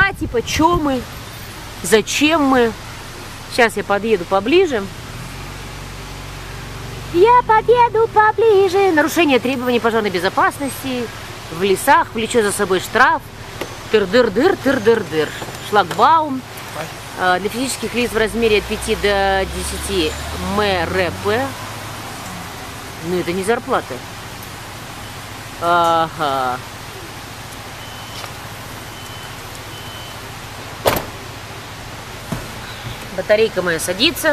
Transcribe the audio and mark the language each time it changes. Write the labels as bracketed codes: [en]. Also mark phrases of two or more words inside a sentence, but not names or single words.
[ru] почем мы, зачем мы. Сейчас я подъеду поближе. Я подъеду поближе. Нарушение требований пожарной безопасности в лесах влечет за собой штраф. Тыр-дыр-дыр, тыр-дыр-дыр. Шлагбаум. Для физических лиц в размере от 5 до 10 МРП. Ну, это не зарплата. Ага. Батарейка моя садится.